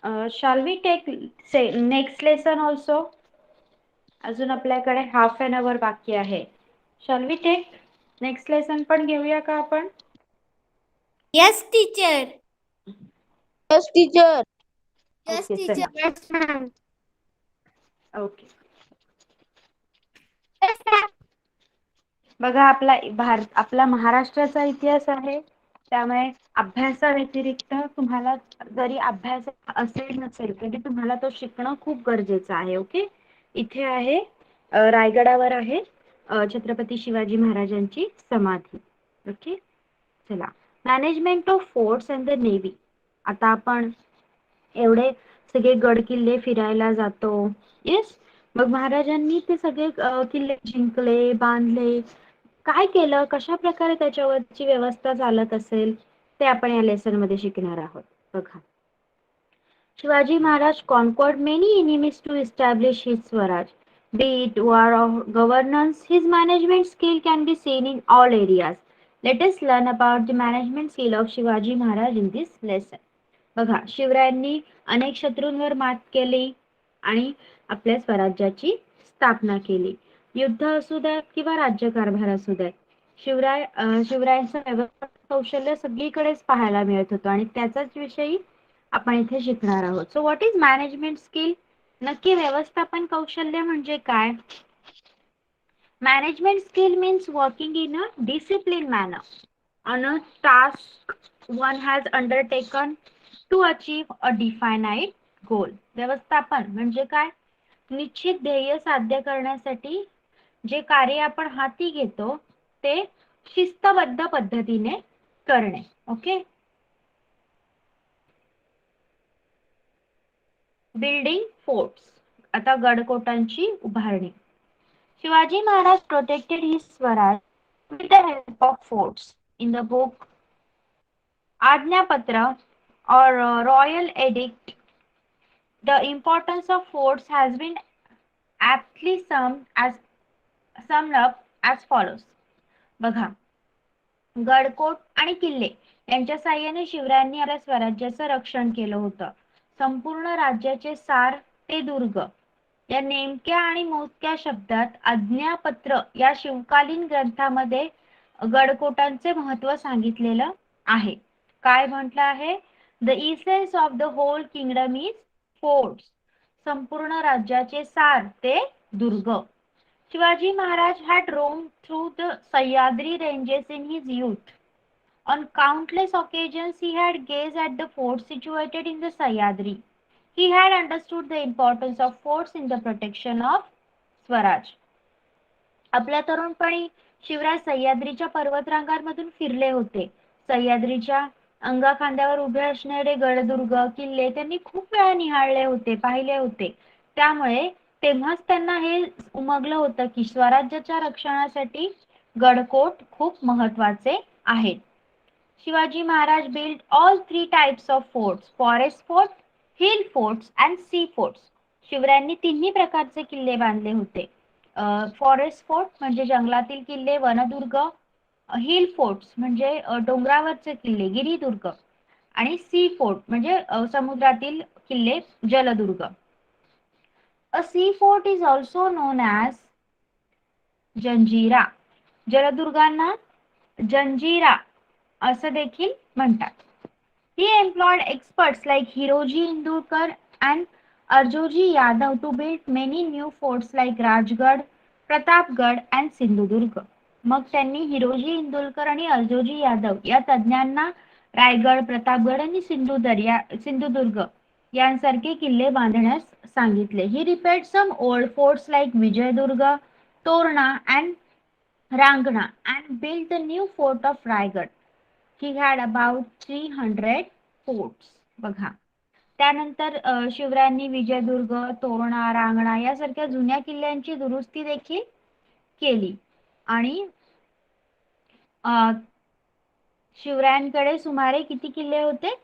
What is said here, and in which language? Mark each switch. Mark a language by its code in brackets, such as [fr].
[en] Shall we take say next lesson also? [mr] अजून आपल्याकडे half an hour बाकी आहे. [en] Shall we take [mr] next lesson पण घेऊया का आपण? [en] Yes, teacher. Yes, teacher. Yes, okay teacher. [mr] चला. [en] Yes, ma'am. Okay. [mr] बघा आपला महाराष्ट्राचा इतिहास आहे. त्यामुळे अभ्यासाव्यतिरिक्त तुम्हाला जरी अभ्यास असेल नसेल तरी तुम्हाला तो शिकणं खूप गरजेचं आहे. ओके. इथे आहे रायगडावर आहे छत्रपती शिवाजी महाराजांची समाधी. ओके. चला. [en] Management of forts and the navy. [mr] आता आपण एवढे सगळे गड किल्ले फिरायला जातो. येस. मग महाराजांनी ते सगळे किल्ले जिंकले, बांधले, काय केलं, कशा प्रकारे त्याच्यावरची व्यवस्था चालत असेल ते आपण या लेसन मध्ये शिकणार आहोत. बघा. [en] Shivaji Maharaj conquered many enemies to establish his Swaraj. Be it war or governance, his management skill can be seen in all areas. Let us learn about the management skill of Shivaji Maharaj in this lesson. [mr] बघा, शिवरायांनी अनेक शत्रूंवर मात केली आणि आपल्या स्वराज्याची स्थापना केली. युद्ध असू द्यात किंवा राज्यकारभार असू द्यात, शिवरायांचं व्यवस्थापन कौशल्य सगळीकडेच पाहायला मिळत होतं आणि त्याचाच विषयी आपण इथे शिकणार आहोत. [en] So what is management skill? [mr] नक्की व्यवस्थापन कौशल्य म्हणजे काय? [en] Management skill means working in a discipline manner on a task one has undertaken to achieve a definite goal. [mr] व्यवस्थापन म्हणजे काय? निश्चित ध्येय साध्य करण्यासाठी जे कार्य आपण हाती घेतो ते शिस्तबद्ध पद्धतीने करणे. ओके. [en] Building forts. [mr] आता गडकोटांची उभारणी. [en] Shivaji Maharaj protected his Swaraj with the help of forts. In the book Ajnapatra or royal edict, the importance of forts has been aptly summed up as follows. [mr] बघा. गडकोट आणि किल्ले यांच्या साहाय्याने शिवरायांनी आपल्या स्वराज्याचं रक्षण केलं होतं. संपूर्ण राज्याचे सार ते दुर्ग या नेमक्या आणि मोजक्या शब्दात आज्ञापत्र या शिवकालीन ग्रंथामध्ये गडकोटांचे महत्त्व सांगितलेलं आहे. काय म्हटलं आहे? [en] The essence of the whole kingdom is forts. [mr] संपूर्ण राज्याचे सार ते दुर्ग. [en] Shivaji Maharaj had roamed through the Sahyadri ranges in his youth. On countless occasions he had gazed at the forts situated in the Sahyadri. He had understood the importance of forts in the protection of Swaraj. [mr] आपल्या तरुणपणी शिवराज सह्याद्रीच्या पर्वतरांगांमधून फिरले होते. सह्याद्रीच्या अंगाखांद्यावर उभे असणारे गडदुर्ग किल्ले त्यांनी खूप वेळा निहाळले होते, पाहिले होते. त्यामुळे तेव्हाच त्यांना हे उमगलं होतं की स्वराज्याच्या रक्षणासाठी गडकोट खूप महत्वाचे आहेत. [en] Shivaji Maharaj built all three types of forts: forest fort, hill forts and sea forts. [mr] शिवरायांनी तिन्ही प्रकारचे किल्ले बांधले होते. [en] forest fort [mr] म्हणजे जंगलातील किल्ले, वनदुर्ग. [en] hill forts [mr] म्हणजे डोंगरावरचे किल्ले, गिरिदुर्ग. आणि [en] sea fort [mr] म्हणजे समुद्रातील किल्ले, जलदुर्ग. [en] A sea fort is also known as Janjira. [mr] जलदुर्गांना Janjira असं देखील म्हणतात. [en] He employed experts like Hiroji Indulkar and Arjoji Yadav to build many new forts like Rajgarh, Pratapgarh and Sindhudurg. [mr] मग त्यांनी हिरोजी इंदुलकर आणि अर्जोजी यादव या तज्ञांना रायगड, प्रतापगड आणि सिंधुदुर्ग यांसारखे किल्ले बांधण्यास सांगितले. [en] He repaired some old forts like Vijayadurg, Torna and Rangna and built the new fort of Raigad. He had about 300 forts. बघा. [mr] त्यानंतर शिवरायांनी विजयदुर्ग, तोरणा, रांगणा यासारख्या जुन्या किल्ल्यांची दुरुस्ती देखील केली. आणि शिवरायांकडे सुमारे किती किल्ले होते?